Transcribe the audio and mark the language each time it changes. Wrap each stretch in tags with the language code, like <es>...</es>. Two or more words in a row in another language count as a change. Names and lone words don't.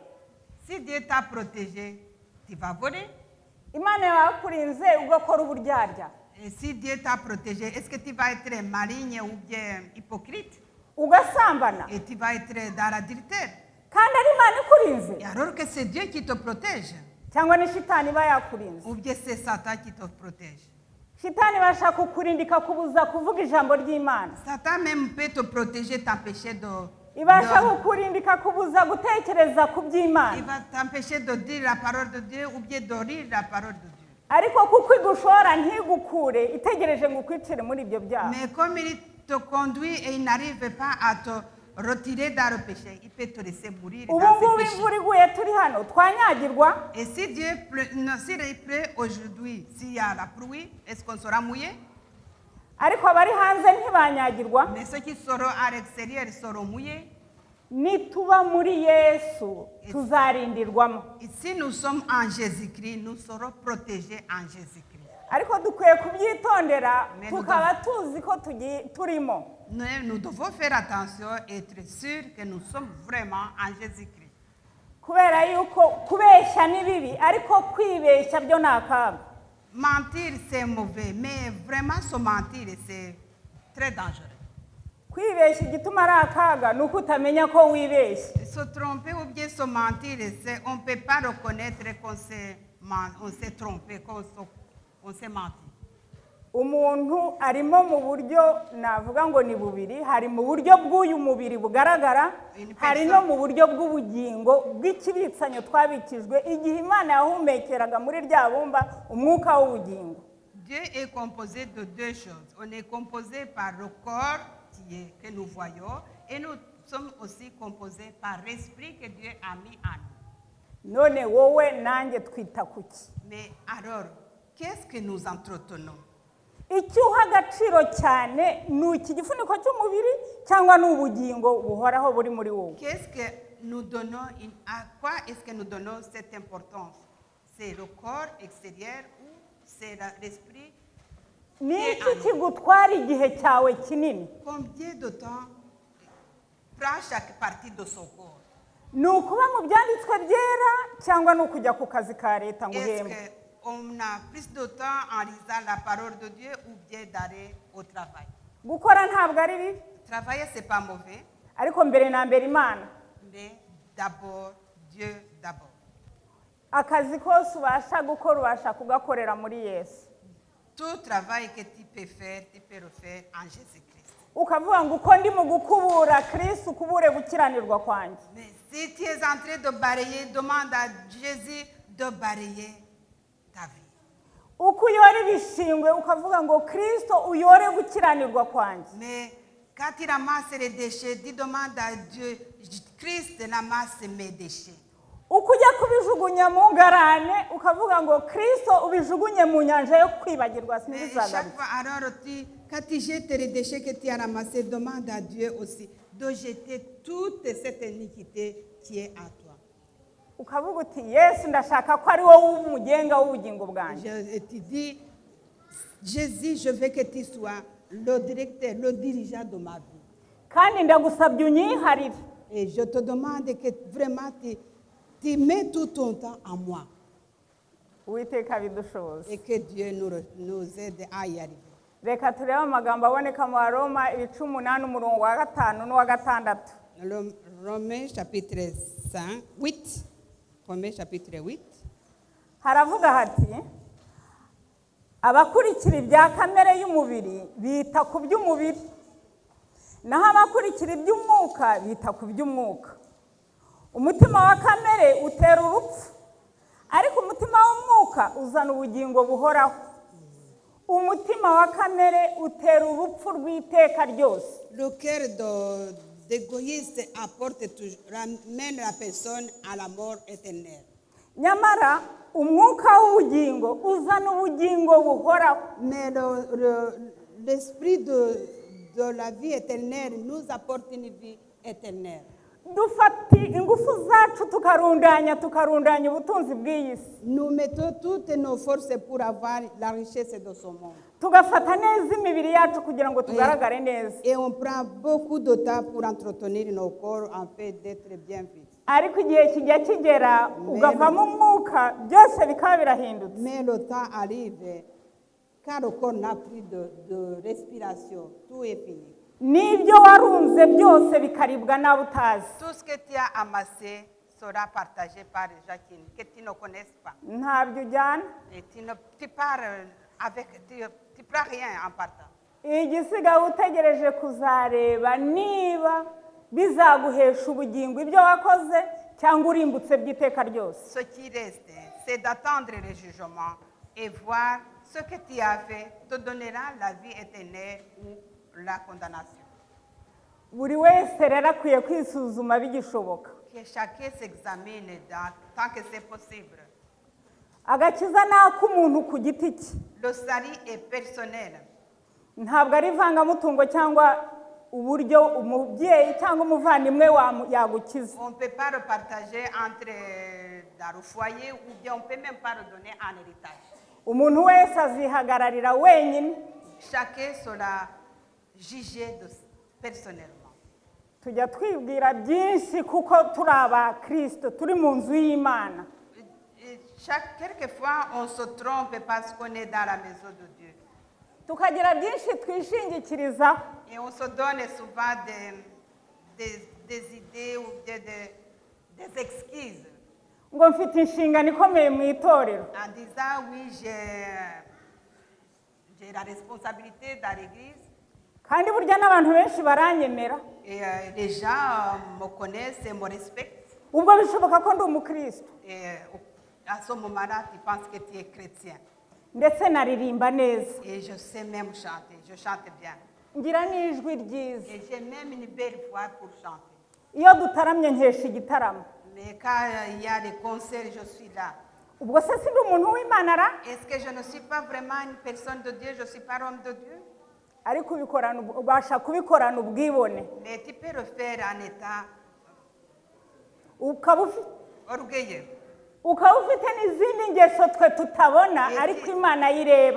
<fr>si Dieu t'a protégé, tu vas voler.</fr> <rw>imana yaba yakurinze ugakora uburyarya,</rw> <fr>Et si Dieu t'a protégé, est-ce que tu vas être maligne ou bien hypocrite?</fr> <rw>ugasambana,</rw> <fr>Et tu vas être dans l'adultère.</fr> <rw>kandi ari imana ikurinze?</rw> <fr>Et alors que c'est Dieu qui te protège,</fr> <rw>cyangwa ni shitani iba yakurinze?</rw> <fr>ou bien c'est Satan qui te protège.</fr> <rw>shitani ibasha kukurinda ikakubuza kuvuga ijambo ry'imana,</rw> <fr>Satan même peut te protéger, t'empêcher</fr> <rw>ibasha kukurinda ikakubuza gutekereza ku</rw> <fr>il</fr> <rw>by'imana,</rw> <fr>va t'empêcher de dire la parole de Dieu ou bien de lire la parole de Dieu.</fr> <rw>ariko kuko igushora ntigukure itegereje ngo ukwicire muri ibyo byaha.</rw> <fr>Mais comme il te conduit et il n'arrive pas à te retirer dans le péché, il peut te laisser mourir</fr> <rw>ubu</rw> <fr>dans</fr> <rw>ngubu</rw> <fr>ce péché.</fr> <rw>imvura iguye turi hano twanyagirwa?</rw> <fr>Et si Dieu pleut, non, s'il pleut aujourd'hui, s'il y a la pluie, est-ce qu'on sera mouillé?</fr> <rw>ariko abari hanze ntibanyagirwa?</rw> <fr>Mais ceux qui seront à l'extérieur seront mouillés.</fr> <rw>nituba muri yesu tuzarindirwamo,</rw> <fr>Et si nous sommes en Jésus-Christ, nous serons protégés en Jésus-Christ.</fr> <rw>ariko dukwiye kubyitondera</rw> <fr>Mais</fr> <rw>tukaba tuzi ko turimo.</rw> <fr>Nous devons faire attention et être sûrs que nous sommes vraiment en Jésus-Christ.</fr> <rw>kubera yuko kubeshya ni bibi, ariko kwibeshya byo ni akaga.</rw> <fr>Mentir, c'est mauvais, mais vraiment se mentir, c'est très dangereux.</fr> <rw>kwibeshya igituma ari akaga ni uko utamenya ko wibeshye.</rw> <fr>Se tromper ou bien se mentir, on ne peut pas reconnaître qu'on s'est trompé, qu'on s'est menti.</fr> <rw>umuntu arimo mu buryo navuga ngo ni bubiri, hari mu buryo bw'uyu mubiri bugaragara, hari no mu buryo bw'ubugingo bw'ikibitsanyo twabikijwe igihe imana yahumekeraga muri rya bumba umwuka w'ubugingo.</rw> <fr>Dieu est composé de deux choses. On est composé par le corps que nous voyons et nous sommes aussi composés par l'esprit que Dieu a mis en nous.</fr> <rw>none wowe nanjye twita kuki?</rw> <fr>Mais alors, qu'est-ce que nous entretenons?</fr> <rw>icyo uha agaciro cyane ni iki gifuniko cy'umubiri cyangwa ni ubugingo buhoraho buri muri wowe?</rw> <fr>Qu'est-ce que nous donnons, à quoi est-ce que nous donnons cette importance? C'est le corps extérieur ou c'est l'esprit?</fr> <rw>ni iki kigutwara igihe cyawe kinini?</rw> <fr>Combien de temps prend chaque partie de son corps?</fr> <rw>ni ukuba mu byanditswe byera cyangwa ni ukujya ku kazi ka leta ngo</rw> <fr>Est-ce</fr> <rw>uhembwe?</rw> <fr>qu'on a plus de temps en lisant la parole de Dieu ou bien d'aller au travail?</fr> <rw>gukora ntabwo ari bibi,</rw> <fr>Travailler, ce n'est pas mauvais,</fr> <rw>ariko mbere na mbere imana.</rw> <fr>mais d'abord, Dieu d'abord.</fr> <rw>akazi kose ubasha gukora ubasha kugakorera muri yesu,</rw> <fr>Tout travail que tu peux faire, tu peux le faire en Jésus-Christ.</fr> <rw>ukavuga ngo uko ndi mu gukubura kirisi ukubure gukiranirwa kwanjye.</rw> <fr>Mais si tu es en train de balayer, demande à Jésus de balayer ta vie.</fr> <rw>uko uyora ibishingwe ukavuga ngo kirisito uyore gukiranirwa kwanjye.</rw> <fr>Mais quand tu ramasses les déchets, tu demandes à Dieu, Christ ramasse mes déchets.</fr> <rw>uko ujya kubijugunya mu ngarane ukavuga ngo kirisito ubijugunye mu nyanja yo kwibagirwa</rw> <fr>Mais chaque</fr> <rw>sinzagaruka.</rw> <fr>fois, alors, quand tu jettes les déchets que tu as ramassés, demande à Dieu aussi de jeter toute cette iniquité qui est à toi.</fr> <rw>ukavuga uti yesu ndashaka ko ari wowe umugenga w'ubugingo bwanjye.</rw> <fr>Je te dis, Jésus, je veux que tu sois le directeur, le dirigeant de ma vie.</fr> <rw>kandi ndagusabye unyiharire.</rw> <fr>Et je te demande que vraiment tu mets tout ton temps en moi.</fr> <rw>uwiteka bidushoboza.</rw> <fr>Et que Dieu nous aide à y arriver.</fr> <rw>reka turebe amagambo aboneka mu baroma 18 umurongo wa 5 n'uwa 6.</rw> <fr>Romains chapitre 8. Romains chapitre 8.</fr> <rw>haravuga hati abakurikira ibya kamere y'umubiri bita ku by'umubiri, naho abakurikira iby'umwuka bita ku by'umwuka. Umutima wa kamere utera urupfu, ariko umutima w'umwuka uzana ubugingo buhoraho. Umutima wa kamere utera urupfu rw'iteka ryose.</rw> <fr>Le cœur d'égoïste ramène la personne à la mort éternelle.</fr> <rw>Nyamara umwuka w'ubugingo uzana ubugingo buhoraho.</rw> <fr>Mais l'esprit de la vie éternelle nous apporte une vie éternelle.</fr> <rw>Dufata ingufu zacu tukarundanya ubutunzi bw'iyi si.</rw> <fr>Nous mettons toutes nos forces pour avoir la richesse de ce monde.</fr> <rw>Tugafata neza imibiri yacu kugira ngo tugaragare neza.</rw> <fr>Et on prend beaucoup de temps pour entretenir nos corps en fait d'être bien vite.</fr> <rw>Ariko igihe kijya kigera ugavamo umwuka byose bikaba birahindutse.</rw> <fr>Mais le temps arrive quand le corps n'a plus de respiration, tout est fini.</fr> <rw>N'ibyo warunze byose bikaribwa nawe utazi.</rw> <fr>Tout ce que tu as amassé sera partagé par les gens que tu ne connais pas.</fr> <rw>Ntabyo ujyana.</rw> <fr>Et tu pars tu prends rien en partant.</fr> <rw>Igisigaye utegereje kuzareba niba bizaguhesha ubugingo ibyo wakoze cyangwa urimbutse by'iteka ryose.</rw> <fr>Ce qui reste, c'est d'attendre le jugement et voir ce que tu as fait te donnera la vie éternelle ou la condamnation.</fr> <rw>Buri wese rero akwiye kwisuzuma bigishoboka.</rw> <fr>Que chacun s'examine tant que c'est possible.</fr> <rw>Agakiza ni ak'umuntu ku giti cye.</rw> <fr>Le salut est personnel.</fr> <rw>Ntabwo ari ivangamutungo cyangwa uburyo umubyeyi cyangwa umuvandimwe yagukiza.</rw> <fr>On ne peut pas le partager entre dans le foyer ou bien on ne peut même pas le donner en héritage.</fr> <rw>Umuntu wese azihagararira wenyine.</rw> <fr>Chacun sera jugé personnellement.</fr> <rw>Tujya twibwira byinshi kuko turi abakristo turi mu nzu y'Imana.</rw> <fr>Quelquefois on se trompe parce qu'on est dans la maison de Dieu.</fr> <rw>Tukagira byinshi twishingikirizaho.</rw> <fr>Et on se donne souvent des idées ou des excuses.</fr> <rw>Ngo mfite inshingano ikomeye mu itorero.</rw> <fr>En disant oui, j'ai la responsabilité dans l'église.</fr> <rw>Kandi burya n'abantu benshi baranyemera.</rw> <fr>Et les gens me connaissent et me respectent.</fr> <rw>Ubwo bishoboka ko ndi umukristo.</rw> <fr>Et à ce moment-là, tu penses que tu es chrétien.</fr> <rw>Ndetse naririmba neza.</rw> <fr>Et je sais même chanter, je chante bien.</fr> <rw>Ngira n'ijwi ryiza.</rw> <fr>Et j'ai même une belle voix pour chanter.</fr> <rw>Iyo dutaramye nkesha igitaramo.</rw> <fr>Mais quand il y a des concerts, je suis là.</fr> <rw>Ubwo se si umuntu w'Imana ra?</rw> <fr>Est-ce que je ne suis pas vraiment une personne de Dieu, je ne suis pas homme de Dieu?</fr> <rw>Ariko ubasha kubikorana ubwibone.</rw> <fr>Mais tu peux le faire en état orgueilleux.</fr> <rw>Ukaba ufite n'izindi ngeso twe tutabona ariko Imana ayireba.</rw>